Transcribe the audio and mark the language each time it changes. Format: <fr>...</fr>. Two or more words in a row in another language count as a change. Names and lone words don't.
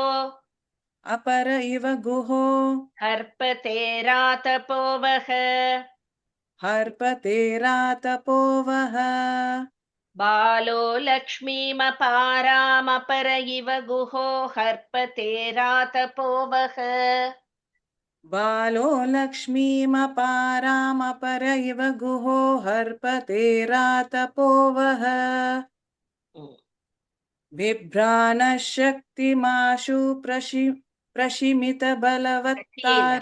<sa>अपर इव गुहो ஹர்பதேராதபோவஹ. ஹர்பதேராதபோவஹ बालो लक्ष्मीमपाराम् अपर इव गुहो हर्पतेरातपोवः. बालो लक्ष्मीमपाराम् अपर इव गुहो हर्पतेरातपोवः बिभ्राणः शक्तिमाशु प्रशिमितबलवत्तार</sa>